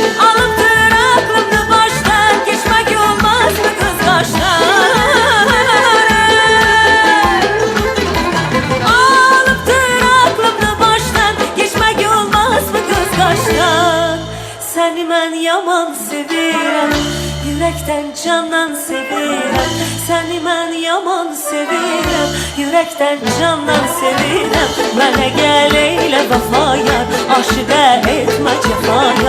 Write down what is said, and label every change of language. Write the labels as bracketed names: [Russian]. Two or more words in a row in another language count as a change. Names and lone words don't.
[Turkish] Alıptır aklımdı baştan, geçmek olmaz mı kız kaştan? [Azerbaijani] Seni mən yaman sevirəm, yürekten candan sevirəm. Seni mən yaman sevirəm, yürekten candan sevirəm. Mənə gəl eylə vəfaya, aşıqə etmə cəfaya.